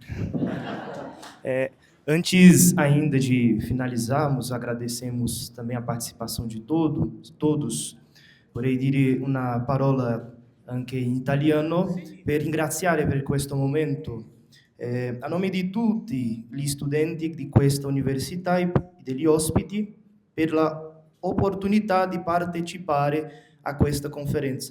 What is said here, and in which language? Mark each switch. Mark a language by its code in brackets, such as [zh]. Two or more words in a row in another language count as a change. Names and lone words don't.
[pt] Antes ainda de finalizarmos, agradecemos também a participação de todos. [it] Vorrei dire una parola anche in italiano per ringraziare per questo momento. A nome di tutti gli studenti di questa università e degli ospiti per la opportunità di partecipare a questa conferenza.